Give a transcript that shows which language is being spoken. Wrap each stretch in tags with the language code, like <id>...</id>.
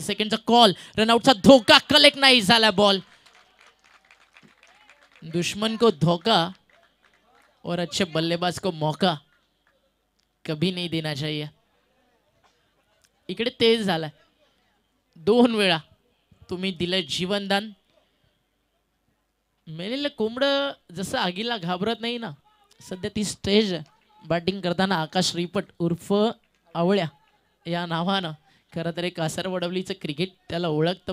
<mr>सेकंडचा call, रनआउटचा धोका collect नाही झाला बॉल.</mr> <hi>दुश्मन को धोखा और अच्छे बल्लेबाज को मौका कभी नहीं देना चाहिए.</hi> <mr>इकडे तेज झालाय 2 वेळा तुम्ही दिलं जीवनदान. मेलेलं कोंबडं जसं आगीला घाबरत नाही ना, सध्या ती स्टेज आहे बॅटिंग करताना. आकाश रिपट उर्फ आवळ्या या नावानं खरं तर कासार वडवलीचं क्रिकेट त्याला ओळखतं.</mr>